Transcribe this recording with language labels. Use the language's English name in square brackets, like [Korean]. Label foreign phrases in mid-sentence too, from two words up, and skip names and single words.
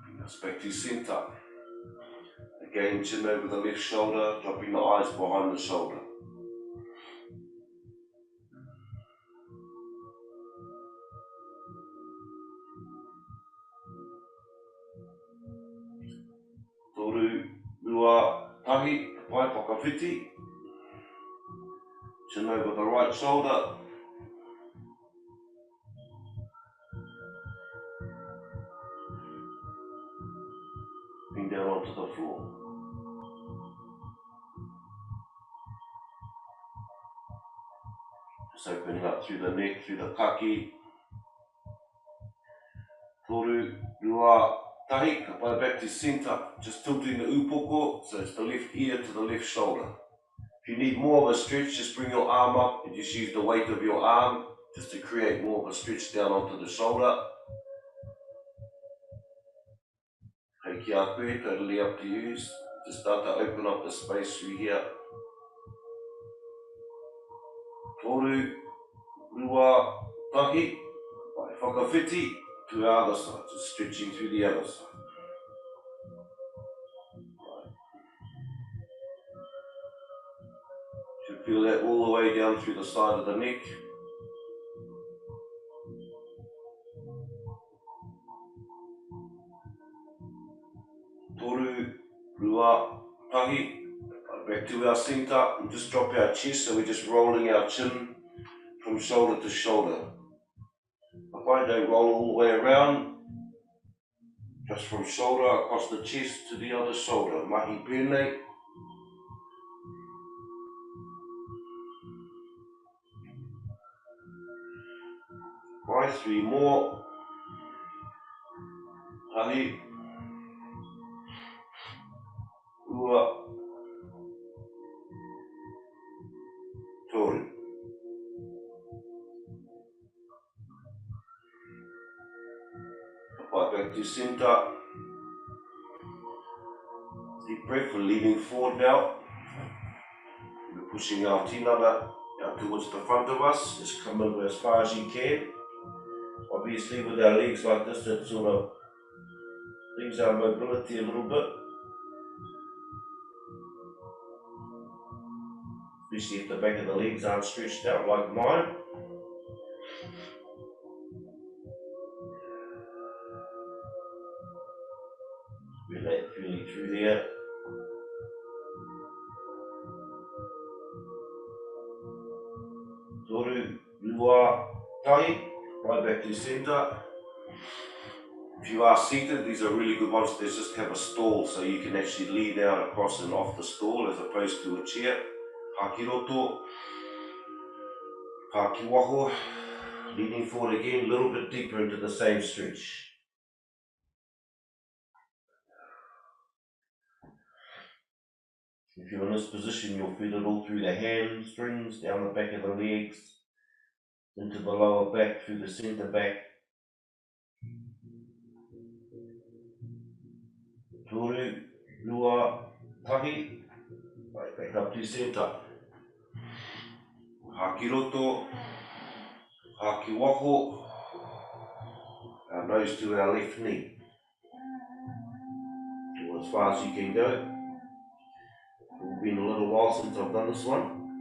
[English] back to center. Again, chin over the left shoulder, dropping the eyes behind the shoulder. [Māori] Toru, rua, tahi, pai whakawhiti. [English] Chin over the right shoulder. Bring down onto the floor. Just opening up through the neck, through the kaki. [Māori] Toru, rua, tahi, ka pai [English] back to center. Just tilting the upoko, so it's the left ear to the left shoulder. If you need more of a stretch, just bring your arm up and just use the weight of your arm just to create more of a stretch down onto the shoulder. [Māori] Hei ki a koe, [English] totally up to you. Just start to open up the space through here. [Māori] Toru, rua, tahi, pai whakawhiti [English] to the other side, just stretching through the other side. Should feel that all the way down through the side of the neck. [Māori] Toru, rua, tahi, [English] back to our center and just drop our chest, so we're just rolling our chin from shoulder to shoulder. Why don't roll all the way around, just from shoulder across the chest to the other shoulder. [Māori] Mahi pēnei. [English] Right, 3 more. [Māori] Tahi, rua, toru. [English] Back to center. Deep breath, we're leaning forward now. We're pushing our tinana out towards the front of us. Just come over as far as you can. Obviously with our legs like this, that sort of brings our mobility a little bit. Especially if the back of the legs aren't stretched out like mine. Relate feeling through there. [Māori] Toru, rua, tahi, [English] right back to center. If you are seated, these are really good ones. They just have a stall, so you can actually lean down across and off the stall as opposed to a chair. [Māori] Hakiroto, hakiwaho, [English] leaning forward again, a little bit deeper into the same stretch. If you're in this position, you'll feel it all through the hamstrings, down the back of the legs, into the lower back, through the center back. [Māori] Toru, rua, tahi, [English] right back up to center. [Māori] Hakiroto, hakiwaho, [English] our nose to our left knee. Go as far as you can go. It's been a little while since I've done this one.